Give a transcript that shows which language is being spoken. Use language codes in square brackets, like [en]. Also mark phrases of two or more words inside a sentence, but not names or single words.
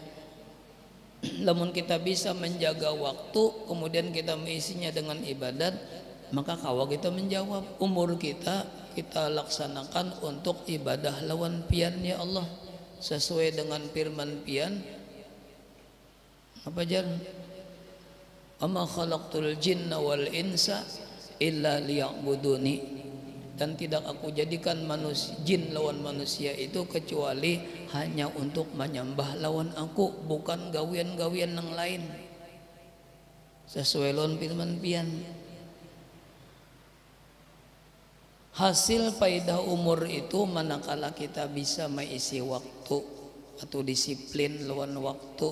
[bjn] Namun kita bisa menjaga waktu kemudian kita mengisinya dengan ibadat, maka kawa kita menjawab umur kita laksanakan untuk ibadah lawan pian [ar] يا الله, [bjn] sesuai dengan firman pian apa jar, [ar] ما خلقت الجن والإنس إلا ليعبدون, [bjn] dan tidak aku jadikan jin lawan manusia itu kecuali hanya untuk menyembah lawan aku, bukan gawian-gawian yang lain, sesuai lawan firman pian. Hasil faedah umur itu manakala kita bisa mengisi waktu atau disiplin lawan waktu.